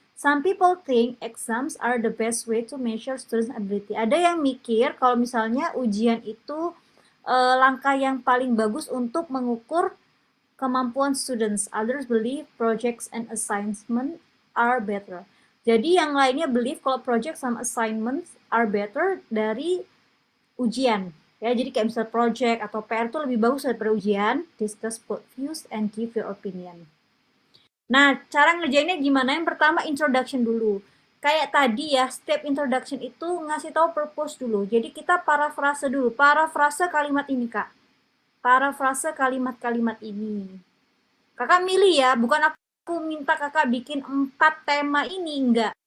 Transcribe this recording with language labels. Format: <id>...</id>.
<en>Some people think exams are the best way to measure students' ability.</en> <id>Ada yang mikir kalau misalnya ujian itu langkah yang paling bagus untuk mengukur kemampuan students.</id> <en>Others believe projects and assignments are better.</en> <id>Jadi yang lainnya believe kalau project sama assignments</id> <en>are better</en> <id>dari ujian. Ya, jadi kayak misal project atau PR itu lebih bagus daripada ujian.</id> <en>Discuss both views and give your opinion.</en> <id>Nah, cara ngerjainnya gimana? Yang pertama introduction dulu. Kayak tadi ya, step introduction itu ngasih tahu purpose dulu. Jadi kita parafrase dulu. Parafrase kalimat ini, Kak. Parafrase kalimat-kalimat ini. Kakak milih ya, bukan aku minta kakak bikin 4 tema ini, enggak.</id>